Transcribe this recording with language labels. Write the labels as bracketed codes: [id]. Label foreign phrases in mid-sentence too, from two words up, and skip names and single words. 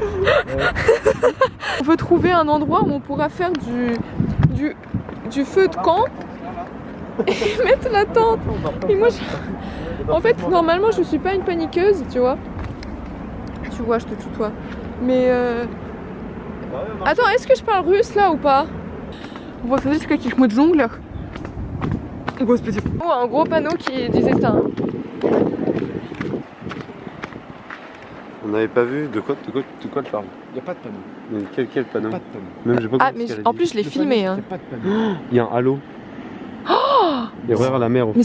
[fr] On veut trouver un endroit où on pourra faire du feu de camp et mettre la tente. Et moi, en fait, normalement, je suis pas une paniqueuse, tu vois. Tu vois, je te tutoie. Mais attends, est-ce que je parle russe là ou pas? [ru] Вот смотрите, в каких мы джунглях. Господи. [fr] Oh, un gros panneau qui disait ça. On n'avait pas vu de quoi tu parles? Il n'y a pas de panneau. Mais quel panneau? Pas de panneau. Même j'ai pas Ah, compris mais ce qu'elle a en dit. plus, je l'ai Le filmé. panneau, Hein. il y a pas de panneau. Il y a un halo. Il y a vraiment la mer au fond.